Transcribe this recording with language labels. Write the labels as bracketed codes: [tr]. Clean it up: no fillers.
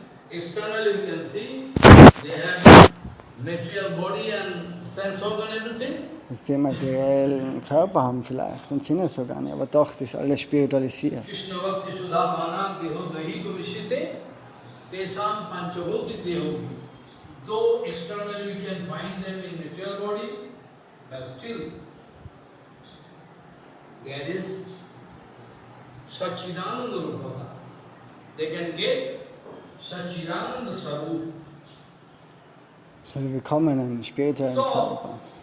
[en] externally you can see they have material body and sense organ, everything. [de] dass die materiellen Körper haben vielleicht und Sinnesorgane, aber doch, das ist alles spiritualisiert. [sa] Krishna Bhakti Sudhapanam Deho Dahiko Vishite Tesam Panchabhuti Deho. [en] Though externally you can find them in material body, but still there is Satchidananda Rupata. They can get Satchidananda Sarup. [de] So, wir bekommen einen spirituellen Körper.